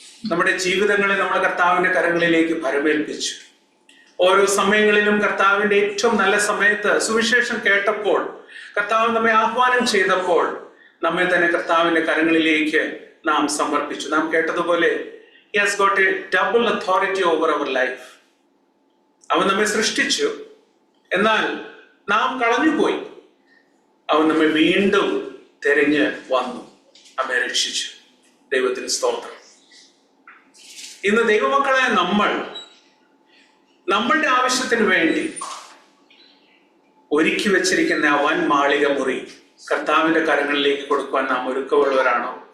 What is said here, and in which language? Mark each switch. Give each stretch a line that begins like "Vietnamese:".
Malayalam: നമ്മുടെ ജീവിതങ്ങളെ നമ്മൾ കർത്താവിന്റെ കരങ്ങളിലേക്ക് ഭരമേൽപ്പിച്ചു. ഓരോ സമയങ്ങളിലും കർത്താവിന്റെ ഏറ്റവും നല്ല സമയത്ത് സുവിശേഷം കേട്ടപ്പോൾ, കർത്താവ് നമ്മെ ആഹ്വാനം ചെയ്തപ്പോൾ നമ്മെ തന്നെ കർത്താവിന്റെ കരങ്ങളിലേക്ക് നാം സമർപ്പിച്ചു. നാം കേട്ടതുപോലെ
English: He has got a double authority over our life.
Malayalam: അവൻ നമ്മെ സൃഷ്ടിച്ചു, എന്നാൽ നാം കളഞ്ഞുപോയി. അവൻ നമ്മെ വീണ്ടും തിരഞ്ഞ് വന്നു, നമ്മെ രക്ഷിച്ചു. ദൈവത്തിന് സ്തോത്രം. ഇന്ന് ദൈവമക്കളെ നമ്മളുടെ ആവശ്യത്തിന് വേണ്ടി ഒരുക്കി വെച്ചിരിക്കുന്ന ആ വൻ മാളിക മുറി കർത്താവിന്റെ കരങ്ങളിലേക്ക് കൊടുക്കുവാൻ നാം ഒരുക്കമുള്ളവരാണോ?